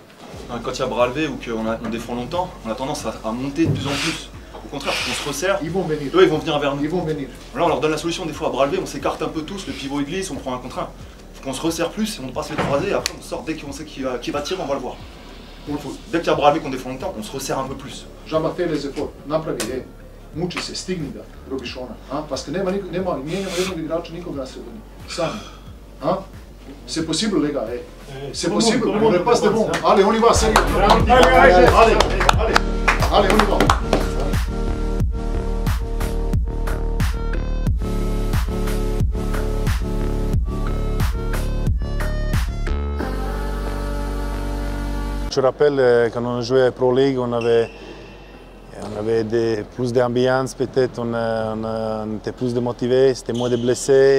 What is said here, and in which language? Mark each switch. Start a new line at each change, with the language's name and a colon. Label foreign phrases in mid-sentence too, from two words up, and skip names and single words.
French: Quand il y a bras levé ou qu'on défend longtemps, on a tendance à monter de plus en plus. Au contraire, on se resserre. Ils vont venir. Eux, ils vont venir vers nous. Ils vont venir. Là, on leur donne la solution des fois à bras levé, on s'écarte un peu tous, le pivot il glisse, on prend un contre un. Faut qu'on se resserre plus et on passe les croisés, et après on sort dès qu'on sait qui va tirer, on va le voir. Dès qu'il y a bras levé qu'on défend longtemps, on se resserre un peu plus.
Croatian: Žaba
French: te les efort,
Croatian: napravi, muči se, stigni ga, Robišona,
French: parce que
Croatian: nema mijenjamo jednog igrača nikoga na sredini, sami.
French: C'est possible les gars, c'est possible, on ne passe devant. Allez, on y va, sérieux. Allez, on y va. Je me rappelle quand on jouait à Pro League, on avait plus d'ambiance peut-être, on était plus de motivés, c'était moins de blessés.